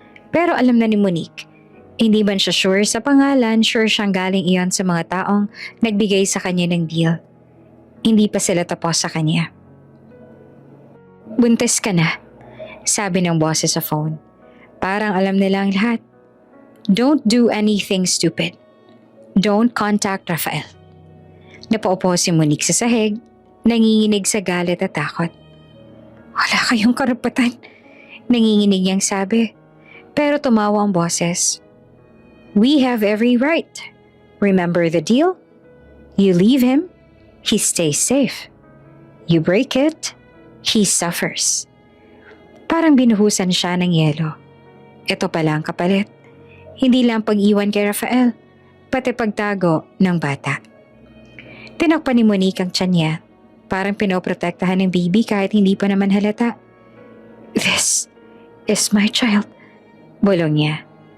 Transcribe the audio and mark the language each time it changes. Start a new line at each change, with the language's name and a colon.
Filipino: Pero alam na ni Monique. Hindi man siya sure sa pangalan, sure siyang galing iyon sa mga taong nagbigay sa kanya ng deal. Hindi pa sila tapos sa kanya. Buntis ka na, sabi ng boses sa phone. Parang alam nila ang lahat.
English: Don't do anything stupid. Don't contact Rafael.
Filipino: Napaupo si Monique sa sahig, nanginginig sa galit at takot. Wala kayong karapatan, nanginginig niyang sabi. Pero tumawa ang boses.
English: We have every right. Remember the deal? You leave him, he stays safe. You break it, he suffers.
Filipino: Parang binuhusan siya ng yelo. Ito pala ang kapalit. Hindi lang pag-iwan kay Rafael, pati pagtago ng bata. Tinakpan ni Monique ang tiyan niya. Parang pinoprotektahan ng baby kahit hindi pa naman halata.
English: This is my child,
Filipino: bulong niya.